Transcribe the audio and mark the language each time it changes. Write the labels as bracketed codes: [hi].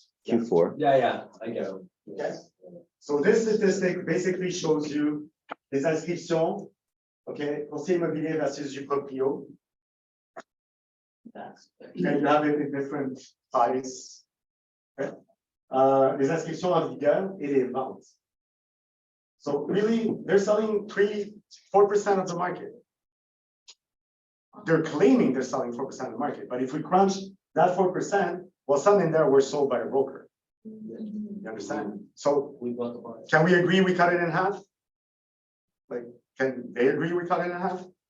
[en] Q4. Yeah, I get it. Okay. So this statistic basically shows you [fr] les inscriptions, [en] okay, [fr] conseiller immobilier versus du proprio. [en] And you have it in different size. Okay. [fr] Les inscriptions en vigueur et les ventes. [en] So really, they're selling 4% of the market. They're claiming they're selling 4% of the market, but if we crunch that 4%, well, some in there were sold by a broker. You understand? So We got the buy. can we agree we cut it in half? Like, can they agree we cut it in half?